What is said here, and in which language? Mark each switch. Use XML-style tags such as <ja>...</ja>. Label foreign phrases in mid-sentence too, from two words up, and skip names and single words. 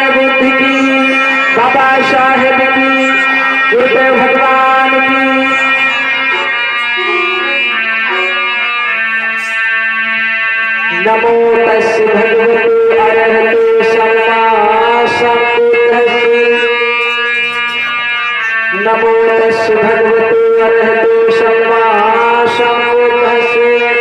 <hi>बुद्ध की, बाबा साहेब की, गुरुदेव भगवान की।</hi> <pi>नमो तस् भगवते अरहते सम्मा सम्बुद्धस्से। नमो तस् भगवते अरहते सम्मा सम्बुद्धस्से।</pi>